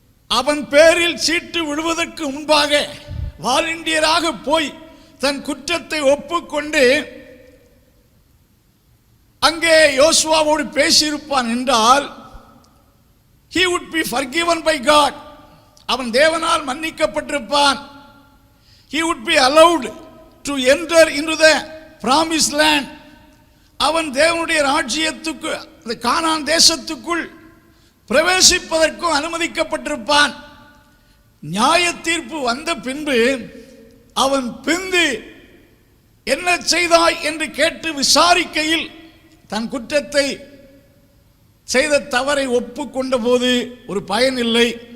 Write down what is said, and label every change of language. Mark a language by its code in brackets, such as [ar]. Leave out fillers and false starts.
[ta] அவன் பேரில் சீட்டு விடுவதற்கு முன்பாக வாலண்டியராக போய் தன் குற்றத்தை ஒப்புக்கொண்டு அங்கே யோசுவாவோடு பேசியிருப்பான் என்றால் [en] he would be forgiven by God. [ta] அவன் தேவனால் மன்னிக்கப்பட்டிருப்பான். [en] he would be allowed to enter into the promised land. [ta] அவன் தேவனுடைய ராஜ்யத்துக்கு, அந்த கானான் தேசத்துக்குள் பிரவேசிப்பதற்கும் அனுமதிக்கப்பட்டிருப்பான். நியாய தீர்ப்பு வந்த பின்பு அவன் பிந்து என்ன செய்தாய் என்று கேட்டு விசாரிக்கையில் தன் குற்றத்தை செய்த தவறை ஒப்புக்கொண்ட போது ஒரு பயன் இல்லை.